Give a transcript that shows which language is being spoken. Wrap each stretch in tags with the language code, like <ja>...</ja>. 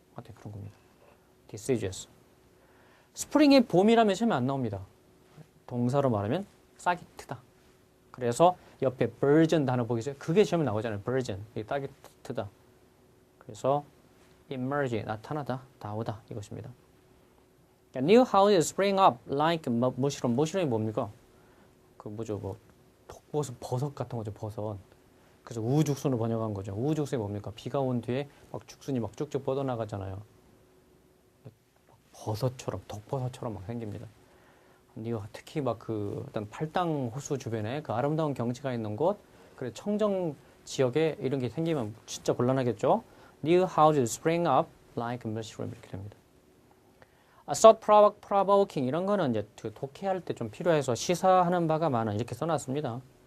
<ko>어떻게 그런 겁니다. deciduous. 스프링의 봄이라면 시험에 안 나옵니다. 동사로 말하면 싹이 트다. 그래서 옆에 virgin 단어 보이세요? 그게 시험에 나오잖아요. virgin. 이게 싹이 트다. 그래서 emerge, 나타나다, 나오다 이것입니다.</ko> <en>New houses spring up like mushroom.</en> <ko>mushroom이 뭡니까? 그 뭐죠? 뭐 버섯 같은 거죠. 버섯. 그래서 우후죽순으로 번역한 거죠. 우후죽순이 뭡니까? 비가 온 뒤에 막 죽순이 막 쭉쭉 뻗어나가잖아요. 버섯처럼, 독버섯처럼 막 생깁니다. 특히 막 그 어떤 팔당 호수 주변에 그 아름다운 경치가 있는 곳, 그래 청정 지역에 이런 게 생기면 진짜 곤란하겠죠.</ko> <en>New houses spring up like mushroom</en> <ko>이렇게 됩니다. thought provoking 이런 거는 이제 그 독해할 때 좀 필요해서 시사하는 바가 많아 이렇게 써놨습니다.</ko>